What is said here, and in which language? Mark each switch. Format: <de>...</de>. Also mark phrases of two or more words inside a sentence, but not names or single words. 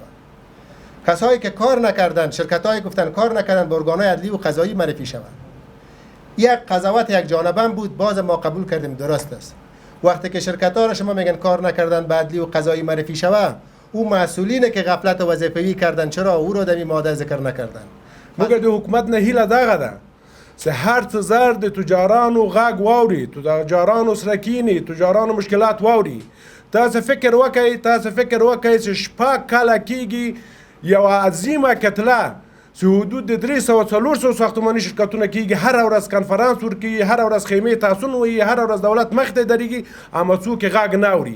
<fa>کسایی که کار نکردن، شرکتایی گفتن کار نکردن، به ارگان‌های عدلی و قضایی معرفی شود. یک قضاوت یک جانبه بود، باز ما قبول کردیم درست است. وقتی که شرکت‌ها را شما میگن کار نکردن، به عدلی و قضایی معرفی شود، او مسئولینه که غفلت وظیفوی کردن چرا او رو در این ماده ذکر نکردن؟</fa> <ps>مګر د حکومت نه هیله دغه ده چې هر څه زر د تجارانو غږ واوري، تجارانو سره کینی، تجارانو مشکلات واوري. تاسو فکر وکړئ چې 6 کاله کېږي یوه عظیمه کتله چې حدود د 300-400 ساختماني شرکتونه کېږي، هره ورځ کنفرانس ورکوي، هره ورځ خیمې تاسون وایي، هره ورځ دولت مخ ته درېږي، اما څوک یې غږ نه اوري.</ps>